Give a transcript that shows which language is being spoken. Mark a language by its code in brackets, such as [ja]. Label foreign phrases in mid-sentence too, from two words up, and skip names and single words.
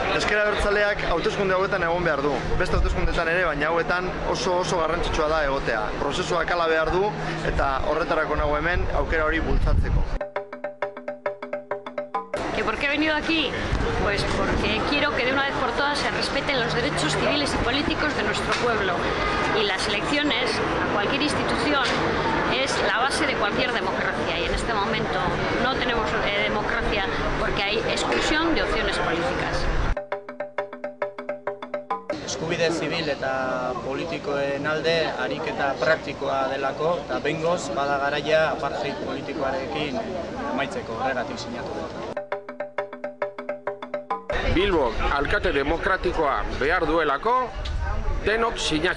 [eu] Ezker Abertzaleak hauteskunde hauetan egon behar du. Beste hauteskundetan ere, baina hauetan oso garrantzitsua da egotea. Prozesuak hala behar du eta horretarako nago hemen aukera hori bultzatzeko. [es] ¿Por qué he venido aquí? Pues porque quiero que de una vez por todas se respeten los derechos civiles y políticos de nuestro pueblo. Y las elecciones a cualquier institución es la base de cualquier democracia. Y en este momento no tenemos democracia porque hay exclusión de opciones políticas. [eu] Eskubide zibil eta politikoen alde ariketa praktikoa delako, eta behingoz bada garaia apartheid politikoarekin amaitzeko, horregatik sinatu dut. Bilbok alkate demokratikoa behar duelako, denok sinatzera.